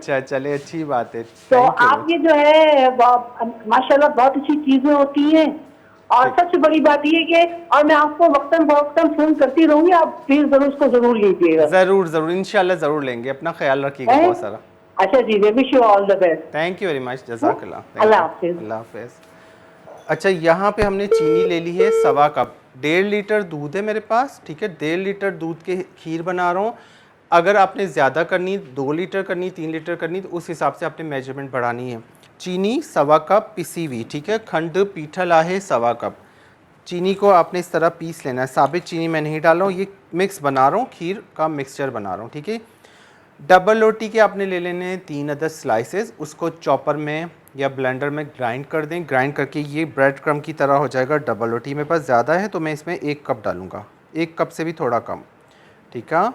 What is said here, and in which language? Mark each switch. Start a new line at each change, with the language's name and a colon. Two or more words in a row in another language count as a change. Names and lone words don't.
Hindi: अच्छा, चले, अच्छी बात है। तो
English: thank you.
Hindi: आप ये जो है माशाल्लाह बहुत अच्छी चीजें होती हैं। और सबसे बड़ी बात ये कि, और मैं आपको वक्तन फवक्तन फोन करती रहूंगी, आप प्लीज जरूर उसको जरूर लीजिएगा। ज़रूर ज़रूर, इंशाल्लाह ज़रूर लेंगे। अपना ख्याल रखिएगा बहुत सारा। अच्छा जी,
English: wish you all the best. thank you very much,
Hindi: जज़ाकल्लाह। अल्लाह हाफिज। अल्लाह हाफिज़। अच्छा, यहाँ पे हमने चीनी ले ली है सवा कप। 1.5 लीटर दूध है मेरे पास, ठीक है। 1.5 लीटर दूध के खीर बना रहा हूँ। अगर आपने ज़्यादा करनी, 2 लीटर करनी, 3 लीटर करनी, तो उस हिसाब से आपने मेजरमेंट बढ़ानी है। चीनी सवा कप पिसी हुई, ठीक है।
Sindhi: खंड पीठल आहे सवा कप।
Hindi: चीनी को आपने इस तरह पीस लेना है। साबित चीनी मैं नहीं डाल रहा हूँ, ये मिक्स बना रहा हूँ, खीर का मिक्सचर बना रहा हूँ, ठीक है। डबल रोटी के आपने ले लेने हैं 3 अदद स्लाइसेस। उसको चॉपर में या ब्लेंडर में ग्राइंड कर दें। ग्राइंड करके ये
English: bread crumb
Hindi: की तरह हो जाएगा। डबल रोटी मेरे पास ज़्यादा है तो मैं इसमें 1 कप डालूँगा, 1 कप से भी थोड़ा कम, ठीक है।